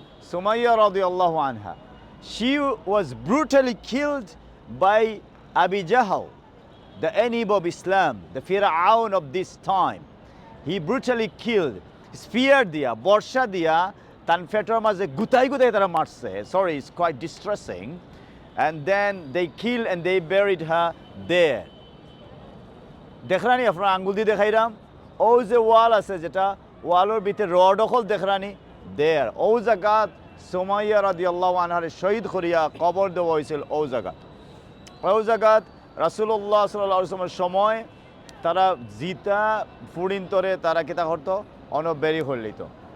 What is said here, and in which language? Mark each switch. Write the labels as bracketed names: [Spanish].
[English] Sumayya radiyallahu anha. She was brutally killed by Abi Jahl, the enemy of Islam, the Fir'aun of this time. He brutally killed, [Sylheti] spear দিয়া, বর্ষা দিয়া তান ফেটর মাঝে গুতাই গুতাই তারা মারছে। [English] Sorry, it's quite distressing. And then they killed and they buried her there. [Sylheti] দেখরানি আপনার আঙ্গুল দিয়ে দেখাইরাম, ও যে ওয়াল আছে, যেটা ওয়ালের ভিতরে রড অকল দেখরানি দেয়ার, ও জায়গাত সুমাইয়া রাদিয়াল্লাহু আনহার শহীদ করিয়া কবর দেওয়া হয়েছিল। ও জায়গাত রাসূলুল্লাহ সাল্লাল্লাহু আলাইহি ওয়াসাল্লামের সময় তারা জিতা ফুড়িন্তরে তারা কিতা করতো, অনবেরি হয়ে লইতো।